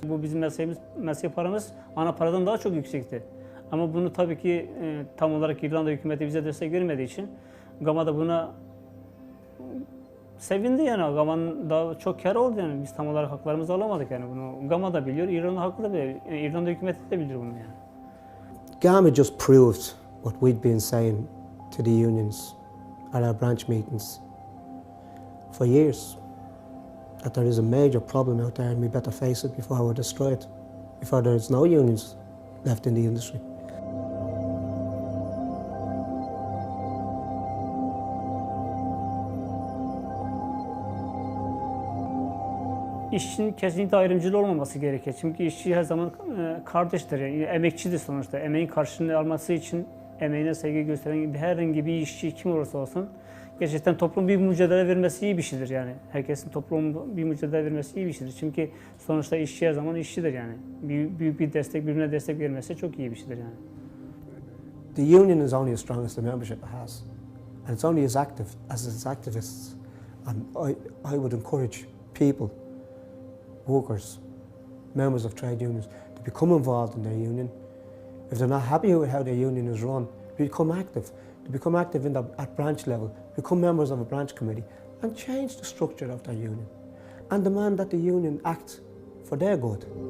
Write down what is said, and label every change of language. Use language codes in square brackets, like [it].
[tr] Bu bizim mesleği paramız ana paradan daha çok yüksekti. Ama bunu tabii ki tam olarak İrlanda hükümeti bize destek vermediği için GAMA da buna sevindi yani. GAMA'nın daha çok kârı oldu yani. Biz tam olarak haklarımızı alamadık yani. Bunu GAMA da biliyor, İrlanda halkı da biliyor. Yani İrlanda hükümeti de biliyor bunu yani. [en] GAMA just proved what we'd been saying to the unions at our branch meetings for years. That there is a major problem out there and we better face it before we're destroyed. Before there is no unions left in the industry. [tr] İşçinin kesinlikle ayrımcılığı olmaması gerekir. Çünkü işçi her zaman kardeştir, yani emekçidir sonuçta. Emeğin karşılığını alması için emeğine saygı gösteren herhangi bir işçi kim olursa olsun gerçekten toplum bir mücadele vermesi iyi bir şeydir yani. Herkesin toplum bir mücadele vermesi iyi bir şeydir. Çünkü sonuçta işçi her zaman işçidir yani. Büyük bir destek, birbirine destek vermesi çok iyi bir şeydir yani. [en] The union is only as strong as the membership it has. And it's only as active as its activists. And I would encourage people, workers, members of trade unions, to become involved in their union. If they're not happy with how their union is run, become active. To become active at branch level, become members of a branch committee and change the structure of their union and demand that the union act for their good.